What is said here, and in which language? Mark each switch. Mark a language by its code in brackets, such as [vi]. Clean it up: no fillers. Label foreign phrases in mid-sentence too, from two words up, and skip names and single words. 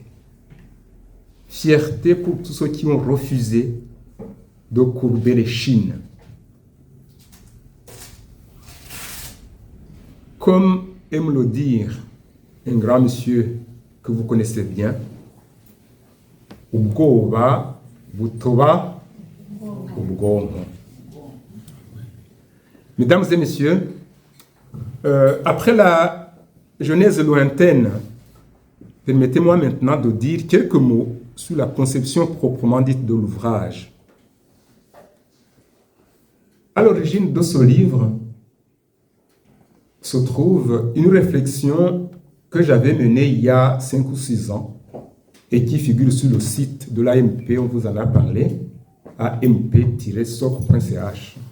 [fr] Fierté pour tous ceux qui ont refusé de courber les chines. Comme aime le dire un grand monsieur que vous connaissez bien, [rw] ubwoba butoba ubwonko. [fr] Mesdames et messieurs, après la Genèse lointaine, permettez-moi maintenant de dire quelques mots sur la conception proprement dite de l'ouvrage. À l'origine de ce livre se trouve une réflexion que j'avais menée il y a 5 ou 6 ans et qui figure sur le site de l'AMP, on vous en a parlé, amp-soc.ch.